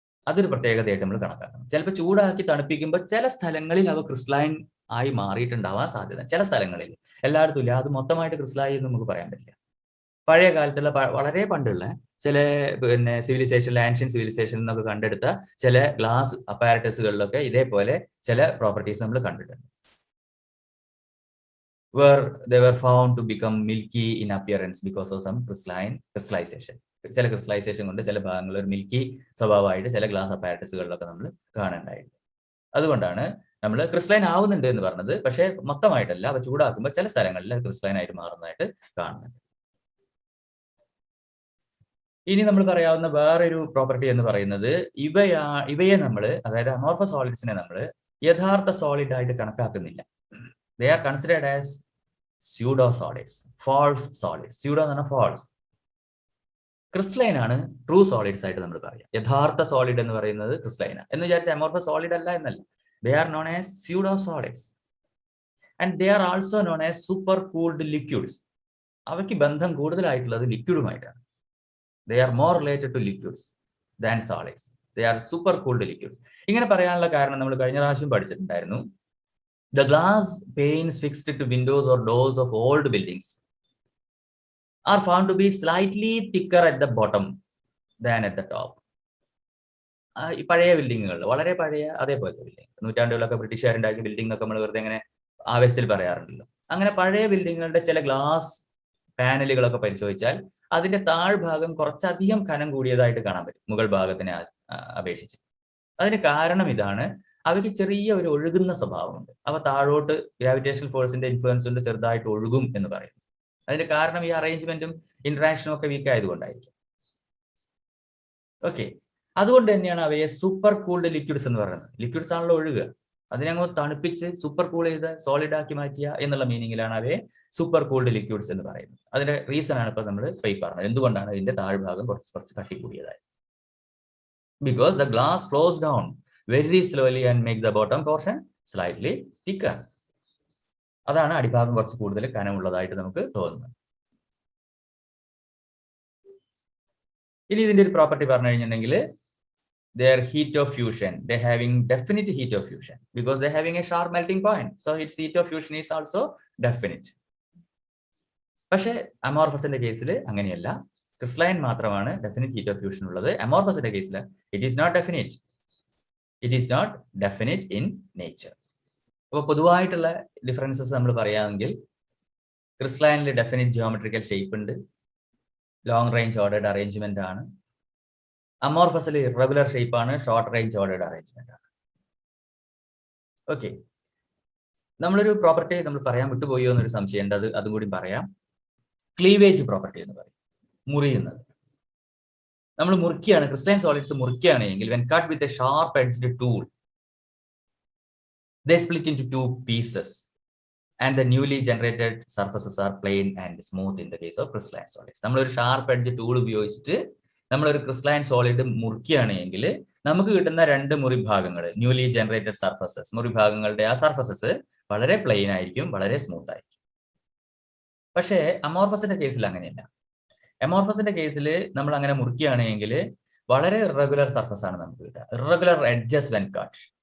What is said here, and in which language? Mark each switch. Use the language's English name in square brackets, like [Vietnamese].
[Malayalam] അതൊരു പ്രത്യേകതയായിട്ട് നമ്മൾ കണക്കാക്കണം. ചിലപ്പോൾ ചൂടാക്കി തണുപ്പിക്കുമ്പോൾ ചില സ്ഥലങ്ങളിൽ അവ ക്രിസ്റ്റലൈൻ ആയി മാറിയിട്ടുണ്ടാവാൻ സാധ്യത. ചില സ്ഥലങ്ങളിൽ, എല്ലായിടത്തും ഇല്ല. അത് മൊത്തമായിട്ട് ക്രിസ്റ്റലൈൻ എന്ന് നമുക്ക് പറയാൻ പറ്റില്ല. പഴയ കാലത്തുള്ള വളരെ പണ്ടുള്ള ചില സിവിലൈസേഷൻ, ആൻഷ്യൻ സിവിലൈസേഷൻ എന്നൊക്കെ കണ്ടെടുത്ത ചില ഗ്ലാസ് അപ്പാരറ്റസുകളിലൊക്കെ ഇതേപോലെ ചില പ്രോപ്പർട്ടീസ് നമ്മൾ കണ്ടിട്ടുണ്ട്. [English] where they were found to become milky in appearance because of some crystallization. [Malayalam] ചില ക്രിസ്റ്റലൈസേഷൻ കൊണ്ട് ചില ഭാഗങ്ങൾ ഒരു മിൽക്കി സ്വഭാവമായിട്ട് ചില ഗ്ലാസ് അപ്പാരറ്റസുകളിലൊക്കെ നമ്മൾ കാണുന്നുണ്ടായിരുന്നു. അതുകൊണ്ടാണ് നമ്മൾ ക്രിസ്റ്റലൈൻ ആവുന്നുണ്ട് എന്ന് പറഞ്ഞത്. പക്ഷേ മൊത്തമായിട്ടല്ല, അവ ചൂടാക്കുമ്പോൾ ചില സ്ഥലങ്ങളിൽ ക്രിസ്റ്റലൈൻ ആയിട്ട് മാറുന്നതായിട്ട് കാണുന്നുണ്ട്. ഇനി നമ്മൾ പറയാവുന്ന വേറൊരു പ്രോപ്പർട്ടി എന്ന് പറയുന്നത് ഇവയെ നമ്മൾ, അതായത് അമോർഫസ് സോളിഡ്സിനെ നമ്മൾ യഥാർത്ഥ സോളിഡ് ആയിട്ട് കണക്കാക്കുന്നില്ല. [English] They are considered as pseudo solids, false solids. [Malayalam] Pseudo എന്ന് പറഞ്ഞാൽ false. ക്രിസ്റ്റലൈൻ ആണ് ട്രൂ സോളിഡ്സ് ആയിട്ട് നമ്മൾ പറയാം. യഥാർത്ഥ സോളിഡ് എന്ന് പറയുന്നത് ക്രിസ്റ്റലൈൻ എന്ന് വിചാരിച്ച അമോർഫസ് സോളിഡ് അല്ല എന്നല്ല. [English] They are known as pseudo solids and they are also known as super cooled liquids. [Malayalam] അവയ്ക്ക് ബന്ധം കൂടുതലായിട്ടുള്ളത് ലിക്വിഡുമായിട്ടാണ്. [English] They are more related to liquids than solids. They are super cooled liquids. [Malayalam] ഇങ്ങനെ പറയാനുള്ള കാരണം നമ്മൾ കഴിഞ്ഞ പ്രാവശ്യം പഠിച്ചിട്ടുണ്ടായിരുന്നു. [English] The glass panes fixed to windows or doors of old buildings are found to be slightly thicker at the bottom than at the top. [Malayalam] ഈ പഴയ ബിൽഡിങ്ങുകൾ, വളരെ പഴയ അതേപോലത്തെ ബിൽഡിംഗ്, നൂറ്റാണ്ടുകളൊക്കെ ബ്രിട്ടീഷുകാരുണ്ടാക്കിയ ബിൽഡിംഗ് ഒക്കെ നമ്മൾ വെറുതെ ഇങ്ങനെ ആവേശത്തിൽ പറയാറുണ്ടല്ലോ. അങ്ങനെ പഴയ ബിൽഡിങ്ങുകളുടെ ചില ഗ്ലാസ് പാനലുകളൊക്കെ പരിശോധിച്ചാൽ അതിന്റെ താഴ്ഭാഗം കുറച്ചധികം കനം കൂടിയതായിട്ട് കാണാൻ പറ്റും മുകൾ ഭാഗത്തിനെ അപേക്ഷിച്ച്. അതിന് കാരണം ഇതാണ്, അവയ്ക്ക് ചെറിയ ഒരു ഒഴുകുന്ന സ്വഭാവമുണ്ട്. അവ താഴോട്ട് ഗ്രാവിറ്റേഷണൽ ഫോഴ്സിന്റെ ഇൻഫ്ലുവൻസ് കൊണ്ട് ചെറുതായിട്ട് ഒഴുകും എന്ന് പറയുന്നു. അതിന്റെ കാരണം ഈ അറേഞ്ച്മെന്റും ഇന്ററാക്ഷനും ഒക്കെ വീക്ക് ആയതുകൊണ്ടായിരിക്കും. ഓക്കെ, അതുകൊണ്ട് തന്നെയാണ് അവയെ സൂപ്പർ കൂൾഡ് ലിക്വിഡ്സ് എന്ന് പറയുന്നത്. ലിക്വിഡ്സ് ആണല്ലോ ഒഴുകുക, അതിനെ അങ്ങ് തണുപ്പിച്ച് സൂപ്പർ കൂൾ ചെയ്ത് സോളിഡ് ആക്കി മാറ്റിയ എന്നുള്ള മീനിങ്ങിലാണ് അവയെ സൂപ്പർ കൂൾഡ് ലിക്വിഡ്സ് എന്ന് പറയുന്നത്. അതിന്റെ റീസൺ ആണ് ഇപ്പൊ നമ്മൾ പറഞ്ഞത്. എന്തുകൊണ്ടാണ് ഇതിന്റെ താഴ്ഭാഗം കുറച്ച് കട്ടി കൂടിയതായി? [English] Because the glass flows down very slowly and make the bottom portion slightly thicker. [Malayalam] അതാണ് അടിഭാഗം കുറച്ച് കൂടുതൽ കനമുള്ളതായിട്ട് നമുക്ക് തോന്നുന്നത്. ഇനി ഇതിന്റെ ഒരു പ്രോപ്പർട്ടി പറഞ്ഞു കഴിഞ്ഞിട്ടുണ്ടെങ്കിൽ [English] their heat of fusion, they having definite heat of fusion because they having a sharp melting point, so its heat of fusion is also definite. [Malayalam] പക്ഷേ അമോർഫസിന്റെ കേസിൽ അങ്ങനെയല്ല. ക്രിസ്റ്റലൈൻ മാത്രമാണ് ഡെഫിനിറ്റ് ഹീറ്റ് ഓഫ് ഫ്യൂഷൻ ഉള്ളത്. അമോർഫസിന്റെ കേസിൽ [English] It is not definite. It is not definite in nature. [Malayalam] അപ്പോൾ പൊതുവായിട്ടുള്ള differences നമ്മൾ പറയുകയാണെങ്കിൽ ക്രിസ്റ്റലൈനിൽ ഡെഫിനിറ്റ് ജിയോമെട്രിക്കൽ ഷേപ്പ് ഉണ്ട്, ലോങ് റേഞ്ച് ഓർഡേർഡ് അറേഞ്ച്മെന്റ് ആണ്. അമോർഫസിൽ ഇറഗുലർ ഷേപ്പ് ആണ്, ഷോർട്ട് റേഞ്ച് ഓർഡേർഡ് അറേഞ്ച്മെന്റ് ആണ്. ഓക്കെ, നമ്മളൊരു പ്രോപ്പർട്ടി നമ്മൾ പറയാൻ വിട്ടുപോയോ എന്നൊരു സംശയമുണ്ട്, അതും കൂടി പറയാം. ക്ലീവേജ് പ്രോപ്പർട്ടി എന്ന് പറയും, മുറിയുന്നത്. നമ്മൾ മുറിക്കുകയാണ്, crystalline solids മുറിക്കുകയാണെങ്കിൽ [English] when cut with a sharp edged tool they split into two pieces and the newly generated surfaces are plain and smooth in the case of crystalline solids. [Malayalam] നമ്മൾ ഒരു sharp edge tool ഉപയോഗിച്ചിട്ട് നമ്മൾ ഒരു crystalline solid മുറിക്കുകയാണെങ്കിൽ നമുക്ക് കിട്ടുന്ന രണ്ട് മുറിഭാഗങ്ങൾ, newly generated surfaces, മുറിഭാഗങ്ങളുടെ ആ surfaces വളരെ പ്ലെയിൻ ആയിരിക്കും, വളരെ സ്മൂത്ത് ആയിരിക്കും. പക്ഷേ അമോർഫസിന്റെ കേസിൽ അങ്ങനെയല്ല. അമോർഫസിന്റെ കേസിൽ നമ്മൾ അങ്ങനെ മുറിക്കുകയാണെങ്കിൽ വളരെ ഇറഗുലർ സർഫസ് ആണ് നമുക്ക് കിട്ടുക, ഇറഗുലർ എഡ്ജസ് [English] When cut.